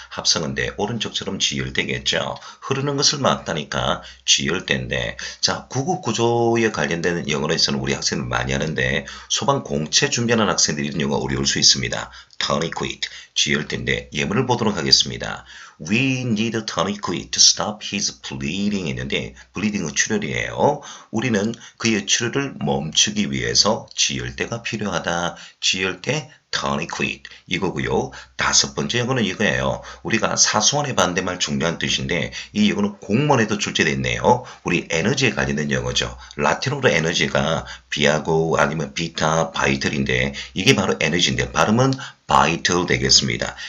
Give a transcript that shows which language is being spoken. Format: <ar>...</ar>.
<ko>합성어인데 오른쪽처럼 지혈되겠죠. 흐르는 것을 막다니까 지혈대인데 자 구급 구조에 관련된 영어에서는 우리 학생들 많이 하는데 소방 공채 준비하는 학생들이 이런 영어 어려울 수 있습니다. tourniquet 지혈대인데 예문을 보도록 하겠습니다.</ko> <en>We need a tourniquet to stop his bleeding 했는데 bleeding은 출혈이에요.</en> <ko>우리는 그의 출혈을 멈추기 위해서 지혈대가 필요하다. 지혈대 tourniquet 이거고요. 다섯 번째 영어는 이거예요. 우리가 사소한의 반대말 중요한 뜻인데 이 영어는 공문에도 출제되어 있네요. 우리 에너지에 관련된 영어죠. 라틴어로 에너지가 비아고 아니면 비타, 바이털인데 이게 바로 에너지인데 발음은 바이털 되겠습니다.</ko>